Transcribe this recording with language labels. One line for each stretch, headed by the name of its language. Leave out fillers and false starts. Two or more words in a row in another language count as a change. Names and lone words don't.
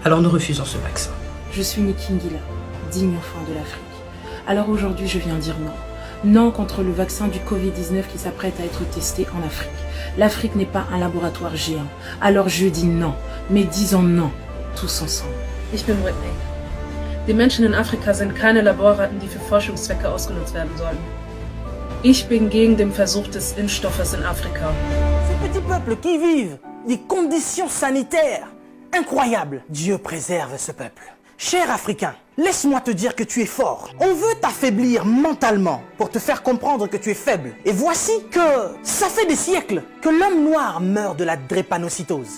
French: Alors nous refusons ce vaccin. Je suis Niki Ngila, digne enfant de l'Afrique. Alors aujourd'hui, je viens dire non. Non contre le vaccin du Covid-19 qui s'apprête à être testé en Afrique. L'Afrique n'est pas un laboratoire géant. Alors je dis non, mais disons non, tous ensemble.
German: Ich bin Whitney. Die Menschen in Afrika sind keine Laborratten, die für Forschungszwecke ausgenutzt werden sollen. Ich bin gegen den Versuch des Impfstoffes in Afrika.
French: Ces petits peuples qui vivent des conditions sanitaires incroyables. Dieu préserve ce peuple. Cher Africain, laisse-moi te dire que tu es fort. On veut t'affaiblir mentalement pour te faire comprendre que tu es faible. Et voici que ça fait des siècles que l'homme noir meurt de la drépanocytose.